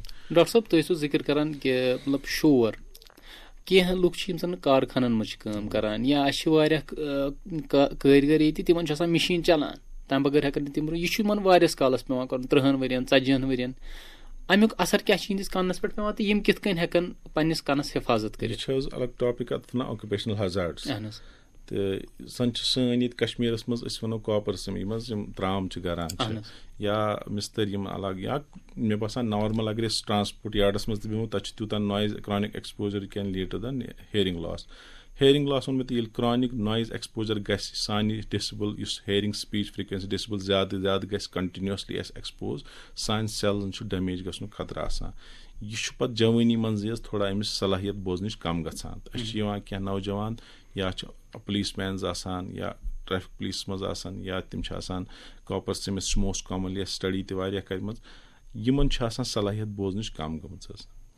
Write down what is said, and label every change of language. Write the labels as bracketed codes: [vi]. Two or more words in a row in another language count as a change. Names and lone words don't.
[ks] ڈاکٹر صٲب تُہۍ ٲسِو ذِکر کران کہِ مطلب شور کینٛہہ لُکھ چھِ یِم زَن کارخانن منٛز چھِ کٲم کران یا اَسہِ چھِ واریاہ کٲرۍ ییٚتہِ تِمن چھِ آسان مِشیٖن چلان تَمہِ بغٲر ہٮ۪کان نہٕ تِم یہِ چھُ یِمن واریاہس کالس پیٚوان کَرُن 30 ؤرین 40 ؤرین اَمیُک اَثر کیاہ چھُ یِہنٛدِس کَنس پٮ۪ٹھ پیٚوان تہٕ یِم کِتھ کٔنۍ ہٮ۪کن پنٕنِس کَنس حِفاظت کٔرِتھ یہِ چھِ حظ الگ ٹاپِک اَتھ وَنان [en] occupational hazards [ks] تہٕ زن چھِ سٲنۍ ییٚتہِ کشمیٖرس منٛز أسۍ وَنو کاپر سِمی منٛز یِم ترام چھِ گران چھِ یا مِستٔرۍ یِم الگ یا مےٚ باسان نارمل اگر أسۍ [en] transport yards [ks] منٛز تہِ بیٚہمو تَتہِ چھُ تیوٗتاہ [en] noise chronic exposure can lead to the hearing loss [ks] ووٚن مےٚ تہٕ ییٚلہِ [en] chronic noise exposure [ks] گژھِ سانہِ ڈِسبل یُس [en] hearing speech frequency decibel [ks] زیادٕ گژھِ کنٹِنیوسلی اَسہِ ایکسپوز سانہِ سیلن چھُ ڈیمیج گژھنُک خطرٕ آسان یہِ چھُ پتہٕ جوٲنی منٛزٕے حظ تھوڑا أمِس صلٲحیت بوزنٕچ کم گژھان تہٕ أسۍ چھِ یِوان کینٛہہ نوجوان یا چھِ پُلیٖس مینز آسان یا [en] traffic police [ks] منٛز آسان یا تِم چھِ آسان کاپر سِمِس چھِ [en] most commonly [ks] اَسہِ سٹڈی تہِ واریاہ کَرِمٕژ یِمن چھِ آسان صلاحیت بوزنٕچ کم گٔمٕژ حظ.